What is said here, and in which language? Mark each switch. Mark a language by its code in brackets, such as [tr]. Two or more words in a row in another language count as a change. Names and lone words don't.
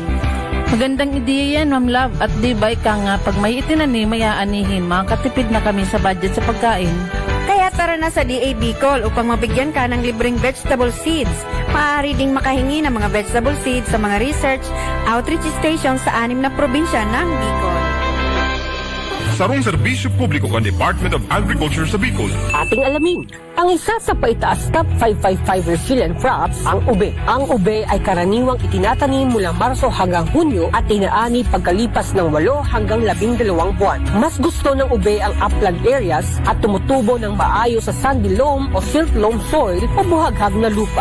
[tl] Magandang ideya yan, Ma'am Love. At di ba ika nga, pag may itinanim, may aanihin, makakatipid na kami sa budget sa pagkain. Kaya tara na sa DA Bicol upang mabigyan ka ng libreng [en] vegetable seeds. [tl] Maaari ding makahingi ng mga [en] vegetable seeds [tl] sa mga [en] research outreach stations [tl] sa 6 na probinsya ng Bicol. [bik] Sarong serbisyo publiko ng Department of Agriculture sa Bicol. [tl] Ating alamin, ang isa sa paitaas top 555 [en] resilient crops, [tl] ang ube. Ang ube ay karaniwang itinatanim mula Marso hanggang Hunyo at inaani pagkalipas ng 8 hanggang 12 buwan. Mas gusto ng ube ang [en] upland areas [tl] at tumutubo ng maayos sa [en] sandy loam [tl] o [en] silt loam soil [tl] o buhaghag na lupa.